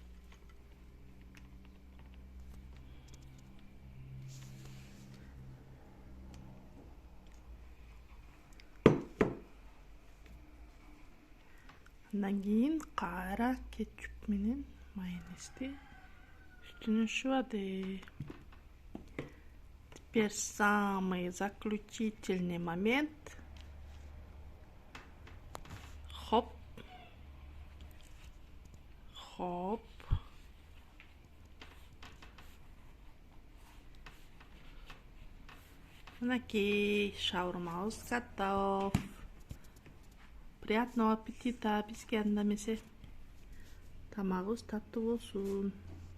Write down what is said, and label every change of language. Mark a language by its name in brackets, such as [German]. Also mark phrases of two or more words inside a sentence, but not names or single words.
[Kyrgyz] Андан кийин кайра кетчуп менен майонезди үстүнө жуады. [Russian] Теперь самый заключительный момент. Хоп. Хоп. [Kyrgyz] Мынакей шаурмабыз готов. [Russian] Приятного аппетита. [Kyrgyz] Бизге андамесе тамагыбыз таттуу болсун.